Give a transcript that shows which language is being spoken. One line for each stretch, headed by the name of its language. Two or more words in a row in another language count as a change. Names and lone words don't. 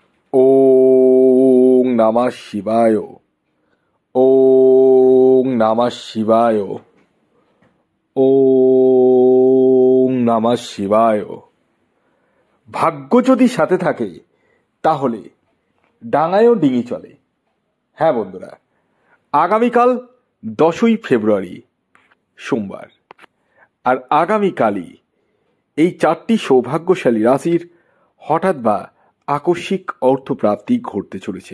Sanskrit: ওং নমঃ শিবায়। ওং নমঃ শিবায়। ওং নমঃ শিবায়।
Bangla: ভাগ্য যদি সাথে থাকে তাহলে ডাঙায়ও ডিঙি চলে। হ্যাঁ বন্ধুরা, আগামীকাল 10ই ফেব্রুয়ারি সোমবার, আর আগামীকালই এই 4টি সৌভাগ্যশালী রাশির হঠাৎ বা আকস্মিক অর্থপ্রাপ্তি ঘটতে চলেছে।